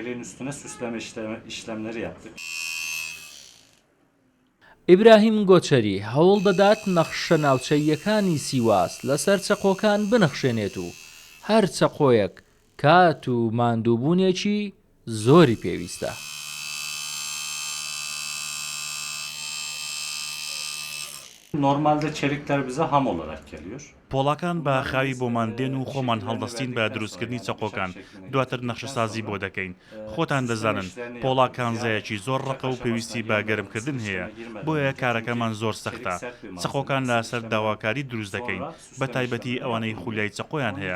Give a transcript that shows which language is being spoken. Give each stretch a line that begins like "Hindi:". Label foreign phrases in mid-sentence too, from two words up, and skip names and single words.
Central Kurdish: ئیبراهیم گۆچەری هەوڵ دەدات نەخشە ناوچەیەکانی سیواس لەسەر چەقۆکان بنەخشێنێت و هەر چەقۆیەک کات و ماندووبوونێکی زۆری پێویستە.
Turkish: Normalde çelikler bize ham olarak geliyor.
Central Kurdish: پۆڵەکان بە خاوی بۆمان دێن و خۆمان هەڵدەستین بە دروستکردنی چەقۆکان، دواتر نەخشەسازی بۆ دەکەین. خۆتان دەزانن پۆڵا کانزایەکی زۆر ڕقە و پێویستی بە گەرمکردن هەیە، بۆیە کارەکەمان زۆر سەختە. چەقۆکان لەسەر داواکاری دروست دەکەین، بە تایبەتی ئەوانەی خولای چەقۆیان هەیە.